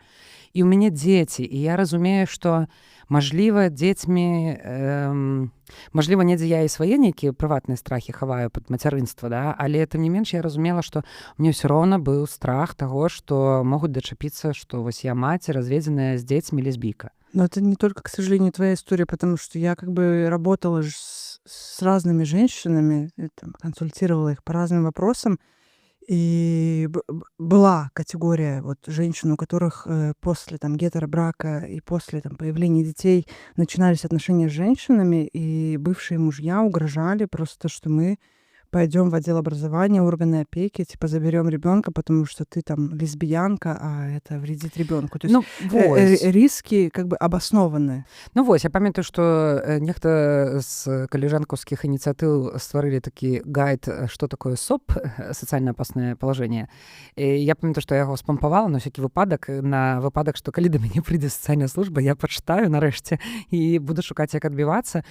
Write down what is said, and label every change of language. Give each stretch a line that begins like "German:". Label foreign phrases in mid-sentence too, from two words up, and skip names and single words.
Belarusian: І у мяне дзеці, і я разумею, што мажліва, дзецьмі... Мажліва, недзе я і свае нейкія прыватныя страхі хаваю пад мацярынства, да? Але тым не менш я разумела, што мне ўсё роўна быў страх таго, што могуць дачапіцца, што вось я маці, разведзеная з дзецьмі, лесбійка.
Russian: Но это не только, к сожалению, твоя история, потому что я как бы работала с разными женщинами, там, консультировала их по разным вопросам, и была категория вот женщин, у которых после там гетеробрака и после там появления детей начинались отношения с женщинами, и бывшие мужья угрожали просто, что мы пойдем в отдел образования, органы опеки, типа заберем ребенка, потому что ты там лесбиянка, а это вредит ребенку. То есть риски как бы обоснованные.
Belarusian: Ну вось, я памятаю, што нехта з каліжанкаўскіх ініцыятыў стварылі такі гайд, што такое СОП, сацыяльна апаснае палажэнне. Я памятаю, што я яго спампавала на ўсякі выпадак, што калі да мяне прыйдзе сацыяльная служба, я пачытаю нарэшце і буду шукаць, як адбівацца.